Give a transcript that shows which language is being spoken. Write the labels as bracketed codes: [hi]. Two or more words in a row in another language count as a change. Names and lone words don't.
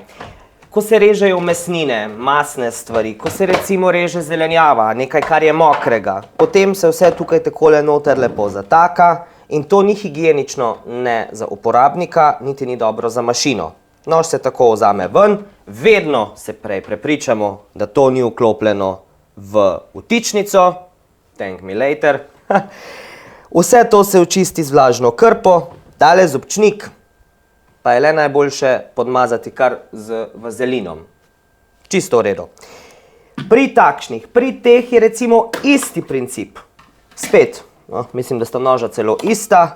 [sl] Ko se režejo mesnine, masne stvari, ko se recimo reže zelenjava, nekaj, kar je mokrega, potem se vse tukaj takole noter lepo zataka in to ni higienično ne za uporabnika, niti ni dobro za mašino. Nož se tako vzame ven, vedno se prej prepričamo, da to ni vklopljeno v vtičnico, [en] thank me later. [sl] Vse to se očisti z vlažno krpo, tale zobčnik pa je le najboljše podmazati kar z vazelinom. Čisto v redu. Pri teh je recimo isti princip. Spet, mislim, da sta noža celo ista.